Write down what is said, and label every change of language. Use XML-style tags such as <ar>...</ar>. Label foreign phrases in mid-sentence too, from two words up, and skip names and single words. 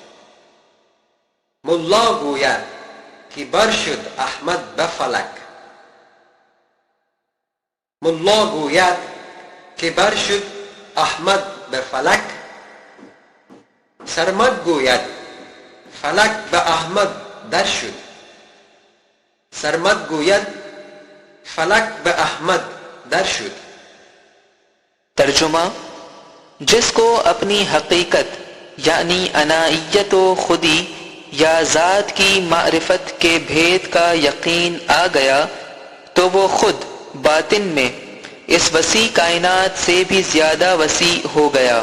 <fa>ملا گوید که بر شد احمد به فلک، ملا گوید که بر شد احمد به فلک، سرمد گوید فلک به احمد در شد، سرمد گوید فلک به احمد در شد.</fa> <ur>ترجمہ: جس کو اپنی حقیقت یعنی انائیت و خودی یا ذات کی معرفت کے بھید کا یقین آ گیا تو وہ خود باطن میں اس وسیع کائنات سے بھی زیادہ وسیع ہو گیا۔</ur>